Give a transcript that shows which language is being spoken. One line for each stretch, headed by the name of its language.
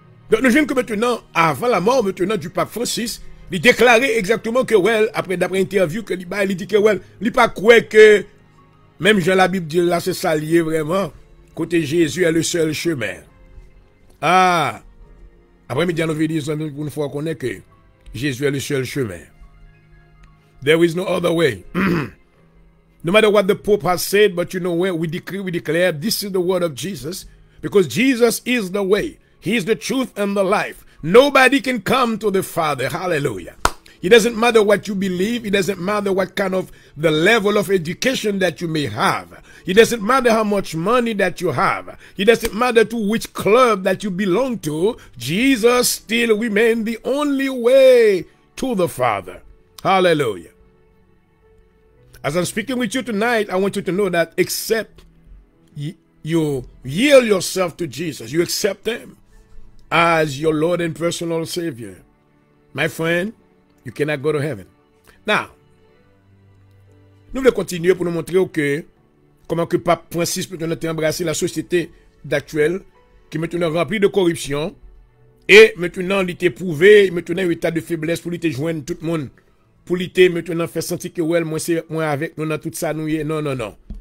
French: Donc, nous voyons que maintenant, avant la mort maintenant du pape Francis, il déclarait exactement que well, d'après interview que il dit que well, il pas croire que même Jean la Bible dit là, c'est ça lié vraiment. Côté Jésus est le seul chemin. Ah! Après, nous avons dit une fois qu'on est que Jésus est le seul chemin.
English: There is no other way. No matter what the Pope has said, but you know where we declare, this is the word of Jesus. Because Jesus is the way. He is the truth and the life. Nobody can come to the Father. Hallelujah. It doesn't matter what you believe. It doesn't matter what kind of the level of education that you may have. It doesn't matter how much money that you have. It doesn't matter to which club that you belong to. Jesus still remains the only way to the Father. Hallelujah. As I'm speaking with you tonight, I want you to know that except you yield yourself to Jesus, you accept Him as your Lord and personal Savior, my friend, you cannot go to heaven.
French: Now, nous voulons continuer pour nous montrer que comment que Pape Francis peut embrasser la société d'actuelle qui est maintenant remplie de corruption et maintenant il est éprouvé, maintenant un état de faiblesse pour lui te joindre tout le monde, pour lui te maintenant faire sentir que well, moi avec nous dans tout ça nous y non.